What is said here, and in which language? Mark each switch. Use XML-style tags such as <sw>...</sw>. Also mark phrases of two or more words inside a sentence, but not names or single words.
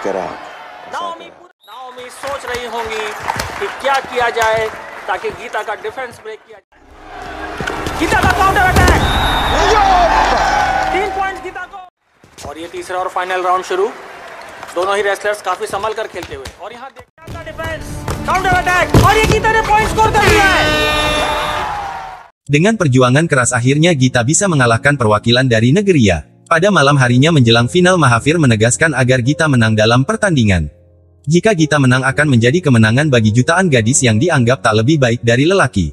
<hi>नाओमी सोच रही होंगी कि क्या किया जाए ताकि गीता का</hi> <en>defence break</en> <hi>किया जाए। गीता का</hi> <en>counter attack,</en> <hi>3 पॉइंट्स गीता को, और ये तीसरा और</hi> <en>final round</en> <hi>शुरू। दोनों ही रेसलर्स काफी संभल कर खेलते हुए, और यहाँ देखते हैं</hi> <en>defence, counter attack,</en> <hi>और ये गीता ने</hi> <en>point score</en> <hi>कर दिया है।</hi> <id>Dengan perjuangan keras akhirnya Gita bisa mengalahkan perwakilan dari Negeria. Pada malam harinya menjelang final Mahavir menegaskan agar Gita menang dalam pertandingan. Jika Gita menang akan menjadi kemenangan bagi jutaan gadis yang dianggap tak lebih baik dari lelaki.</id>